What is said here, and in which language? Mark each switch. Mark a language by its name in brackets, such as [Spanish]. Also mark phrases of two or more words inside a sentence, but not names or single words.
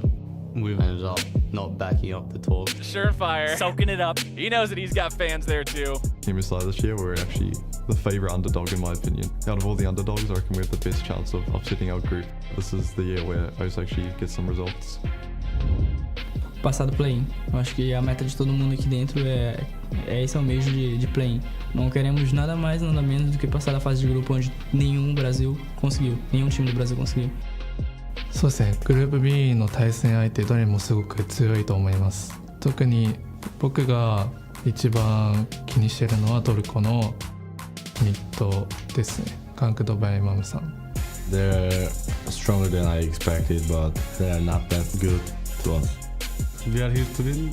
[English] We've ended up not backing up the talk. Surefire. Soaking it up. He knows that he's got fans there too. MSI this year, we're actually the favourite underdog in my opinion. Out of all the underdogs, I reckon we have the best chance of upsetting our group. This is the year where I actually get some results. [Portuguese] Passar do play-in. Eu acho que a meta de todo mundo aqui dentro é esse almejo de play-in. Não queremos nada mais, nada menos do que passar da fase de grupo onde nenhum time do Brasil conseguiu. [Japanese] そうですね、グループ B の対戦相手どれもすごく強いと思います。特に僕が一番気にしているのはトルコのミッドですね。カンクドバイマムさん。 [English] They're stronger than I expected, but they're not that good to us. We are here to win.